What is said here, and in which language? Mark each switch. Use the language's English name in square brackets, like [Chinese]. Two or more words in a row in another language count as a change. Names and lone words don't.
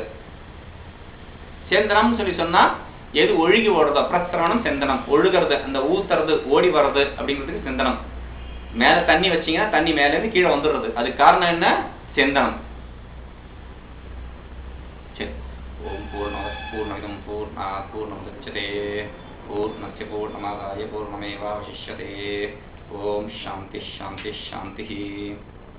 [Tamil] சேந்தனம் சொல்லி சொன்னா எது ஒழுகி ஓடுறதோ, பிரத்திரவணம் செந்தனம், ஒழுகிறது, அந்த ஊத்துறது ஓடி வர்றது அப்படிங்கிறதுக்கு செந்தனம். மேல தண்ணி வச்சீங்கன்னா தண்ணி மேல இருந்து கீழே வந்துடுறது, அதுக்கு காரணம் என்ன? செந்தனம். சரி, [Sanskrit] ओम् पूर्णमिदं पूर्णात् पूर्णमुदच्यते पूर्णस्य पूर्णमादाय पूर्णमेवावशिष्यते. ओम् शान्ति शान्ति शान्ति.